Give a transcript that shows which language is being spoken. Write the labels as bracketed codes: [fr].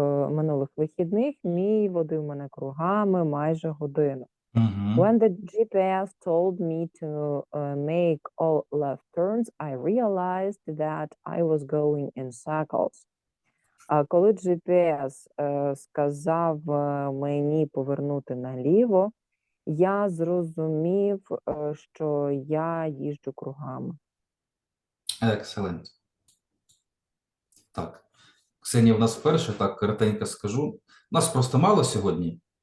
[uk] Минулих вихідних мій водив мене кругами майже годину. [en] When the GPS told me to make all left turns, I realized that I was going in circles. [uk] А коли GPS сказав мені повернути наліво, я зрозумів, що я їжджу кругами. [en] Excellent. [uk] Так. Ксенія в нас вперше, так, коротенько скажу. Нас просто мало сьогодні.